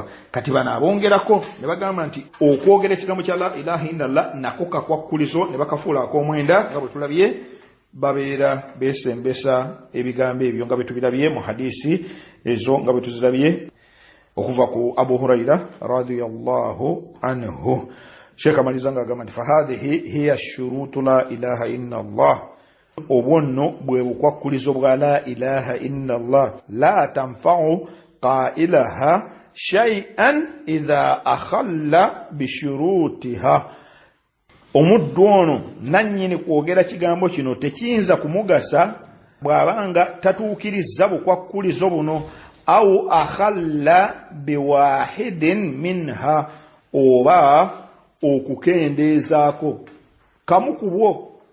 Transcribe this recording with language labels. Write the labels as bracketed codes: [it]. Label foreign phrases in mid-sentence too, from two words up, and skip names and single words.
[lg] Kati bano abongerako ne bagamba nti okwogera ekigambo kya [ar] لا إله إلا الله [lg] nako kakwakulizo ne bakafuula ak'omwenda nga bwe tulabye babeera besembesa ebigambo ebyo nga bwe tubirabye mu hadisi ezo nga bwe tuzirabye okuva ku Abu Hurairah [ar] رضي الله عنه. [lg] Sheikh amaliza nga agamba nti [ar] فهذه هي شروط لا إله إلا الله. [lg] Obwonno bwe bukwakulizo bwa [ar] لا إله إلا الله لا تنفع قائلها شيئا إذا أخل بشروطها. [lg] Omuddu ono nannyini kwogera kigambo kino tekiyinza kumugasa bw'abanga tatuukiriza bukwakulizo buno [ar] أو أخل بواحد منها [lg] oba okukendeezaako kamu ku bwo.